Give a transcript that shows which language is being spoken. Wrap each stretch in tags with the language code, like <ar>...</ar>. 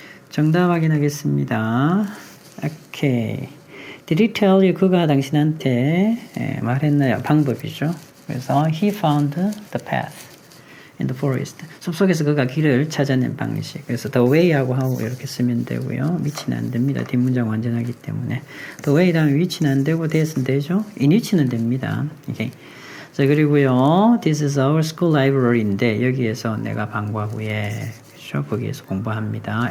<ko>정답 확인하겠습니다. 오케이.</ko> <en>Did he tell you?</en> <ko>그가 당신한테 말했나요? 방법이죠. 그래서</ko> <en>he found the path in the forest.</en> <ko>숲속에서 그가 길을 찾아낸 방식. 그래서 the way하고 하고 이렇게 쓰면 되고요. 위치는 안 됩니다. 뒷문장 완전하기 때문에. the way 다음에 위치는 안 되고 that은 되죠. in which는 됩니다. 오케이. 자, 그리고요.</ko> <en>This is our school library</en> <ko>인데 여기에서 내가 방과후에 거기에서 공부합니다.</ko>